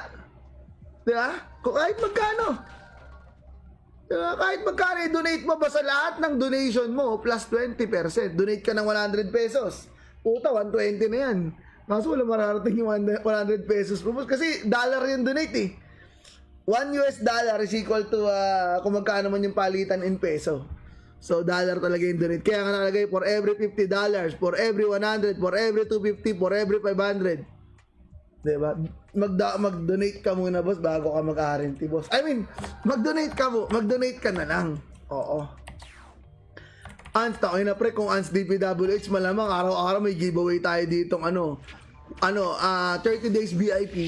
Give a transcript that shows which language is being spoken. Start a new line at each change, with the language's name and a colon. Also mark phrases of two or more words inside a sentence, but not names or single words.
Filipino: Di ba? Kung kahit magkano. Di ba? Kahit magkano, i-donate mo, basta lahat ng donation mo, plus 20%. Donate ka ng 100 pesos. Puta, 120 na yan. Kaso wala mararating yung 100 pesos po. Kasi dollar yung donate, eh.
English: $1 is equal to,
Filipino: kung magkano man yung palitan
English: in peso.
Filipino: So, dollar talaga yung donate. Kaya nga nakalagay,
English: for every $50, for every 100, for every 250, for every 500.
Filipino: Diba? Mag-donate ka muna, boss, bago ka mag-RNT, boss.
English: I mean,
Filipino: mag-donate ka na lang. Oo. Ans, takoy na pre, kung Ans DPWH, malamang araw-araw may giveaway tayo ditong 30 days VIP.